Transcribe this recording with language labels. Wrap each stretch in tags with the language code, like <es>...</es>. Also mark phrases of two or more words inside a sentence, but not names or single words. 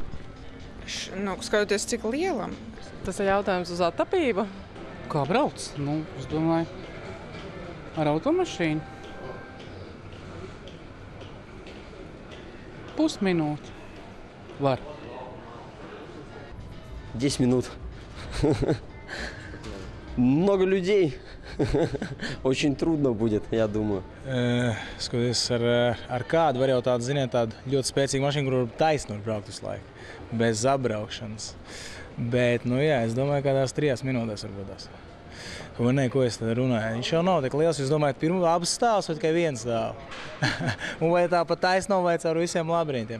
<lv>Skatoties, cik lielam. Tas ir jautājums uz attapību. Kā brauc? Es domāju, ar automašīnu. Pusminūte. Var.</lv> <ru>10 минут. Много людей. Очень трудно будет, я думаю.</ru> <lv>Skatoties ar kādu, var jau tādu, ziniet, tādu ļoti spēcīgu mašīnu, kur taisni var braukt visu laiku, bez apbraukšanas. Bet, es domāju, kādās 3 minūtēs varbūt. Ko es tad runāju? Viņš jau nav tik liels, jūs domājat, pirmā abas stāvs vai tikai viens stāv? Un vai tā pa taisno vai caur visiem labirintiem?</lv>